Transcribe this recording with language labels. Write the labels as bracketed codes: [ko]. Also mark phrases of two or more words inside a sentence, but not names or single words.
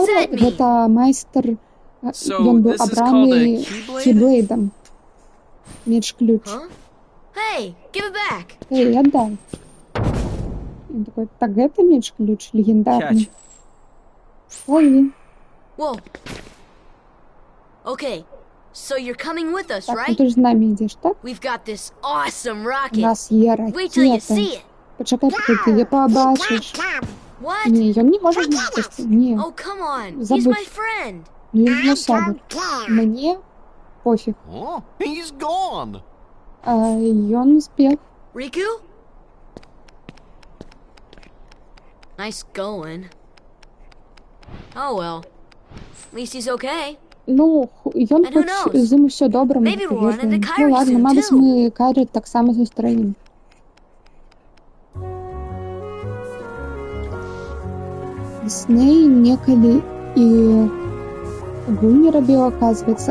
[en] that mean? [be] гэта майстер, [en] So, [be] ён быў [en] this is [be] абраны [en] called a Keyblade? [be] Кейблейдом. Меч-ключ. [en] Huh? Hey, give it back. [ru] Эй, отдай. [be] Ён такой, так гэта меч-ключ легендарный. [en] Catch. [be] Ой, [en] Whoa. Okay, so you're coming with us, [be] так, ну [en] right? [be] ты ж з нами ідеш, так? [en] We've got this awesome [be] У [en] rocket. [be] нас є [en] Wait till you [be] ракета. [en] see it. [be] Пачакай, ты я пабачыш. Не, ён не можа знайсці. Не. Забудь. Ён мой сябар. Мне пофіг. Ён збег. [en] Riku? Nice going. Oh well. At least he's okay. [be] Ну, ён хоць з ім усё добра. [ru] Ну ладно, [be] мабыць, мы Кайры таксама сустрэнем. Дисней некалі і гульні рабіў, аказваецца.